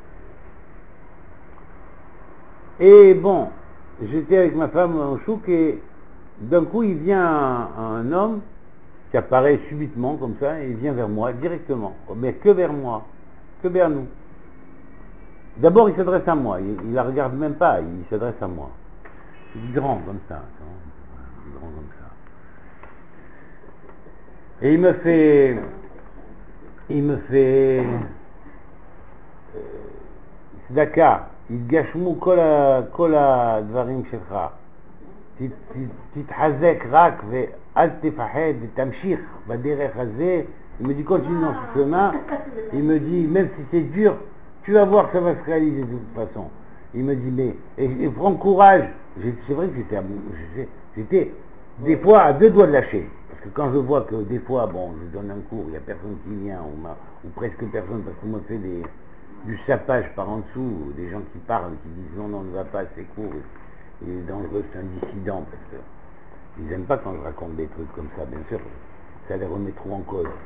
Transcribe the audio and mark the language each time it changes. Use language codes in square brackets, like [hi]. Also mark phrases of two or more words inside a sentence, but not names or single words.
[fr] Et bon, j'étais avec ma femme au chouk et d'un coup il vient un homme qui apparaît subitement comme ça et il vient vers moi directement, mais que vers moi, que vers nous. D'abord il s'adresse à moi, il la regarde même pas, il s'adresse à moi. Il est grand comme ça, grand comme ça. Et il me fait [he] Tzedaka, יתגשמו כל הדברים שלך, תתחזק רק ואל תפחד, תמשיך בדרך הזה. [fr] Il me dit continue dans ce chemin, il me dit même si c'est dur, tu vas voir que ça va se réaliser de toute façon. Il me dit mais et prends courage. C'est vrai que j'étais des fois à 2 doigts de lâcher, parce que quand je vois que des fois bon je donne un cours, il n'y a personne qui vient ou presque personne parce qu'on me fait du sapage par en dessous, des gens qui parlent, qui disent non, ne va pas, c'est court, il est dangereux, c'est un dissident, parce qu'ils n'aiment pas quand je raconte des trucs comme ça, bien sûr, ça les remet trop en cause.